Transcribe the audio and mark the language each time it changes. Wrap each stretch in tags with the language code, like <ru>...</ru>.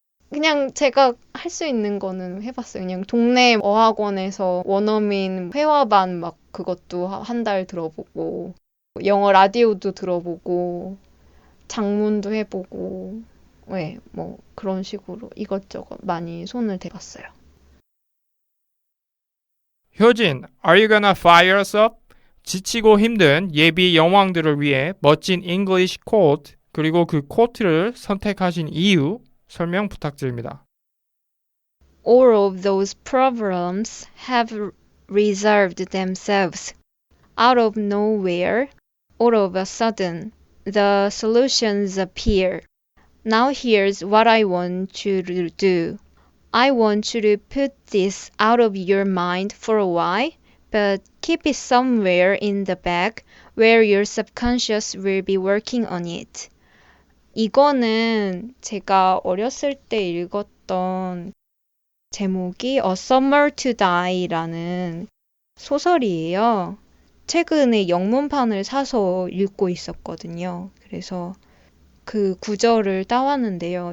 <ko>그냥 제가 할 수 있는 거는 해봤어요. 그냥 동네 어학원에서 원어민 회화반 막 그것도 한 달 들어보고 영어 라디오도 들어보고 장문도 해보고 네, 뭐 그런 식으로 이것저것 많이 손을 대봤어요.</ko> <en>효진, are you gonna fire us up?</en> <ko>지치고 힘든 예비 여왕들을 위해 멋진</ko> <en>English quote</en> <ko>그리고 그 quote를 선택하신 이유 설명 부탁드립니다.</ko> <en>All of those problems have resolved themselves out of nowhere. All of a sudden, the solutions appear. Now here's what I want you to do. I want you to put this out of your mind for a while, but keep it somewhere in the back where your subconscious will be working on it.</en> <ko>이거는 제가 어렸을 때 읽었던 제목이 A Summer to Die라는 소설이에요. 최근에 영문판을 사서 읽고 있었거든요. 그래서 그 구절을 따왔는데요.</ko>